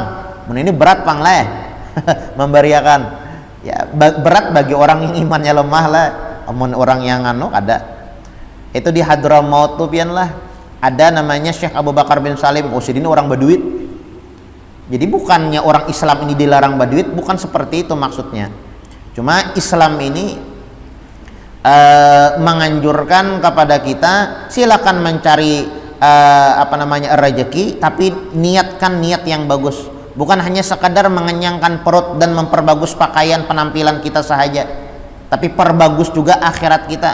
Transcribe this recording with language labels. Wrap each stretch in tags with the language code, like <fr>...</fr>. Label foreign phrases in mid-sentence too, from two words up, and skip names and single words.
<bjn>Ini berat pang lah ya. Membariakan.</bjn> <id>Ya berat bagi orang yang imannya lemah lah.</id> <bjn>Amun orang yang ada. Itu di Hadramaut tuh pian lah. Ada namanya Syekh Abu Bakar bin Salim.</bjn> <id>Ini orang Baduit. Jadi bukannya orang Islam ini dilarang Baduit, bukan seperti itu maksudnya. Cuma Islam ini menganjurkan kepada kita silakan mencari rezeki, tapi niatkan niat yang bagus, bukan hanya sekadar mengenyangkan perut dan memperbagus pakaian penampilan kita saja, tapi perbagus juga akhirat kita.</id>